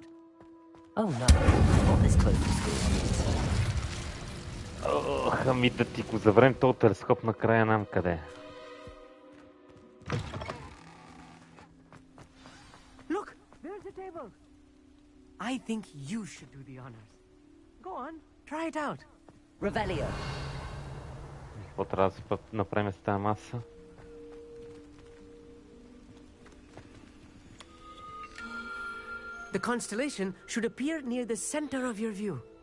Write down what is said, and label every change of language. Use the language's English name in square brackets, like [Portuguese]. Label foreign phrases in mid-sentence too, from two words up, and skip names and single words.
[English] Oh no, not this close to school. [Bulgarian] Ами да ти го заврем този телескоп накрая нам къде. [English] Look, there's the table. I think you should do the honors. Go on, try it out. Revelio. [Bulgarian] Какво трябва да направим с тази маса? [English] The constellation should appear near the center of your view.